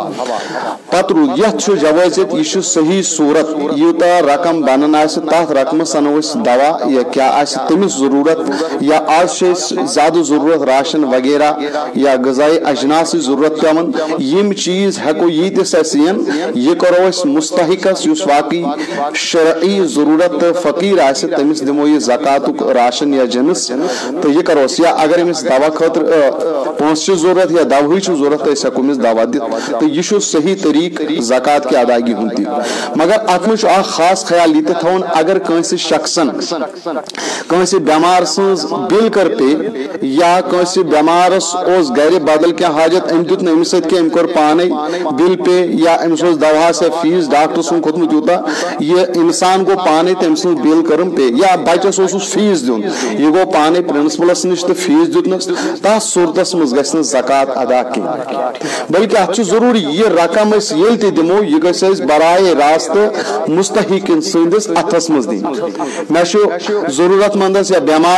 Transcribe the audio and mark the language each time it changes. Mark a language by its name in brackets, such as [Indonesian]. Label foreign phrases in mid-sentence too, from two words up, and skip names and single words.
[Kashmiri] پتہ روٗد یتھ چھُ جوازت یہ صحیح صورت یوٗتاہ رقم بنان آسہِ تتھ رقمس انو أسۍ دوا یا کیا آسہِ تمس ضرورت یا آز چھِ أسۍ زیادٕ ضرورت راشن وغیرہ یا غذائی اجناس ضرورت پیوان یم چیز ہیکو ییتس اسہِ یِن یہ کرو أسۍ مستحقس یُس واقعی شرعی ضرورت تہٕ فقیر آسہِ تمس دمو یہ زکوٰۃُک راشن یا جنس تو یہ کروس یا اگر امس دوا خاطر پونسہٕ چھِ ضرورت یا دوہٕچ چھِ ضرورت أسۍ ہیکو أمِس دوا دِتھ تو یہ چھُ صحیح طریق زکوٰۃ کی ادائیگی ہُنٛد تہِ مگر اتھ منٛز چھُ اکھ خاص خیال یہ تہِ تھاوُن اگر کٲنٛسہِ شخصن کٲنٛسہِ بیمار سٕنٛز بِل کٔر پے یا کٲنٛسہِ بیمارس اوس گرِ بدل کینٛہہ حاجت أمۍ دیُت نہٕ أمِس سۭتۍ کینٛہہ أمۍ کوٚر پانے بِل پے یا أمِس اوس دواہس یا فیس ڈاکٹر سُنٛد کھوٚتمُت یوٗتاہ یہ انسان گوٚو پانے تٔمۍ سٕنٛز بِل کٔرٕم پے یا بچس اوسُس فیس دیُن یہ گوٚو پانے پرنسپلس نِش تہٕ فیس دیُتنس تتھ صورتس منٛز گژھِ نہٕ زکوٰۃ ادا کینٛہہ بلکہ اتھ چھُ ضروٗری یہ رقم أسۍ ییٚلہِ تہِ دِمو یہ گژھِ أسۍ برائے راستہٕ مستحقن سٕنٛدِس اتھس منٛز دِنۍ مےٚ چھُ ضروٗرت مندس یا بیمارس